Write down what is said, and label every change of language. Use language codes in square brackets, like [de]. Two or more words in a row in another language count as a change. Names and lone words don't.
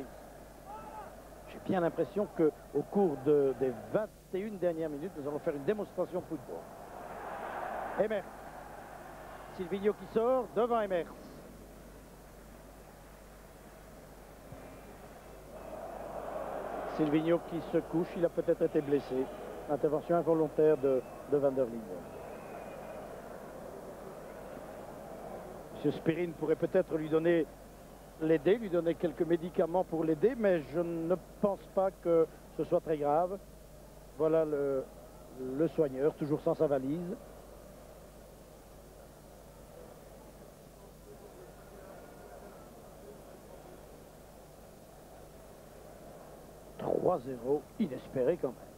[fr] J'ai bien l'impression qu'au cours des 21 dernières minutes, nous allons faire une démonstration football. Emers. Silvino qui sort devant Emers. Silvino qui se couche, il a peut-être été blessé. Intervention involontaire de Van der Linden. M. Spirin pourrait peut-être l'aider, lui donner quelques médicaments pour l'aider, mais je ne pense pas que ce soit très grave. Voilà le soigneur, toujours sans sa valise. « 3-0, inespéré quand même.